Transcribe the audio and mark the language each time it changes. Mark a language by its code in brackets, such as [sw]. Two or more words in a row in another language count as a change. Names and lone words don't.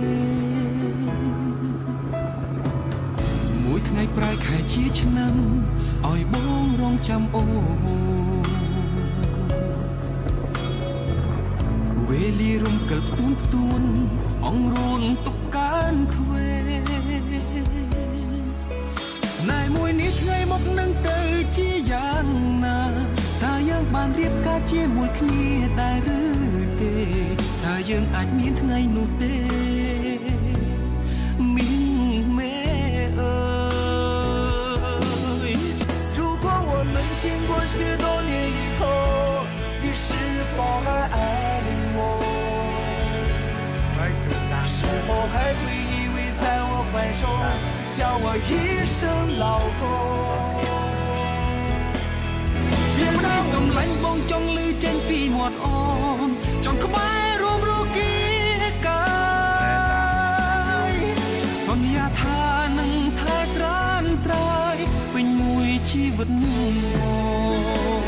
[km] មួយថ្ងៃប្រែខែជាឆ្នាំឲ្យបងរងចាំអូវេលារំកិលផ្ទួនអង្រួនទុកកានទ្វេស្នេហ៍មួយនេះថ្ងៃមកនឹងទៅជាយ៉ាងណាតើយើងបានរៀបការជាមួយគ្នាដែរឬទេតើយើងអាចមានថ្ងៃនោះទេ មីងមេអើយ [zh] 如果我们经过许多年以后你是否还爱我是否还会依偎在我怀中叫我一声老公 [km] សំឡាញ់បងចង់លឺចេញពីមាត់អូនចង់ក្បែររួមរគីកាយសន្យាថានឹងថែត្រានត្រើយពេញមួយជីវិត